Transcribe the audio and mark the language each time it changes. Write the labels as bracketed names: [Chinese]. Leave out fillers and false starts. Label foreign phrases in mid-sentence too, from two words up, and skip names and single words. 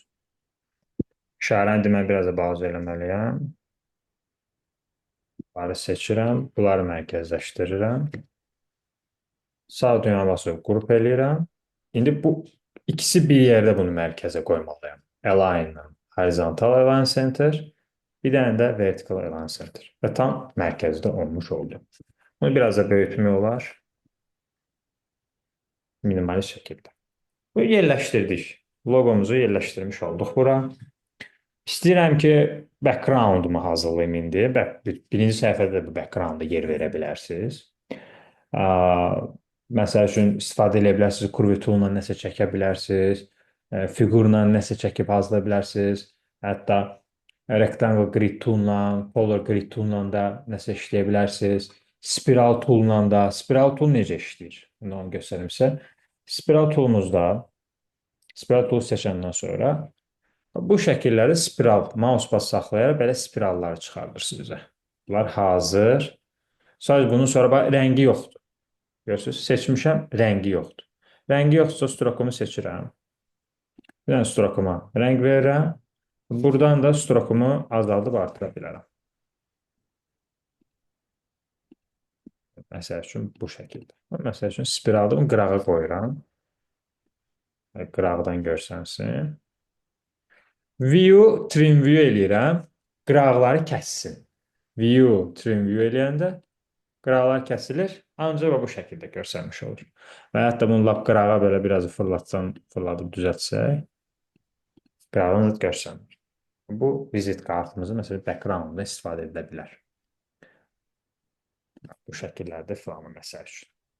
[Azerbaijani] İşarəni demək biraz da balaca eləməliyəm. Bunları seçirəm, bunları mərkəzləşdirirəm. Sağ düymə basıb qrup eləyirəm. İndi bu ikisi bir yerdə bunu mərkəzə qoymalıyam. [English] Align-la horizontal align center, [Azerbaijani] bir dənə də [English] vertical align center. [Azerbaijani] Və tam mərkəzdə olmuş oldu. Bunu biraz da böyütmək olar. Minimalist şəkildə. Bunu yerləşdirdik. Logomuzu yerləşdirmiş olduq bura. İstəyirəm ki, background-umu hazırlayım indi. Birinci səhifədə bu background-a yer verə bilərsiniz. Məsəl üçün, istifadə edə bilərsiniz, kurvi tool-la nəsə çəkə bilərsiniz, fiqurla nəsə çəkib hazırlaya bilərsiniz. Hətta [English] rectangle grid tool-la, polar grid tool-la [Azerbaijani] da nəsə işləyə bilərsiniz. [English] Spiral tool-la [Azerbaijani] da, [English] spiral tool [Azerbaijani] necə işləyir? Bunu onu göstərim sizə. [English] Spiral tool-umuzda, spiral tool [Azerbaijani] seçəndən sonra bu şəkilləri spiral, mouse bas saxlayaraq belə spiralları çıxardır sizə. Bunlar hazır. Sadəcə bunun sonra bax, rəngi yoxdur. Görürsünüz, seçmişəm, rəngi yoxdur. Rəngi yoxdursa strokumu seçirəm. Bir dənə strokuma rəng verirəm. Buradan da strokumu azaldıb artıra bilərəm. Məsəl üçün bu şəkildə. Məsəl üçün spiralda qırağa qoyuram. Qıraqdan görsənsin. [English] View, trim view eləyirəm. [Azerbaijani] Qıraqları kəssin. [English] View, trim view [Azerbaijani] eləyəndə qıraqlar kəsilir. Ancaq bu şəkildə görsənmiş olur. Və hətta bunu lap qırağa belə biraz fırladıb düzəltsək, qırağını görsənmir. Bu vizit kartımızı məsələn background-da istifadə edilə bilər. Bu şəkillərdə filanı məsəl üçün.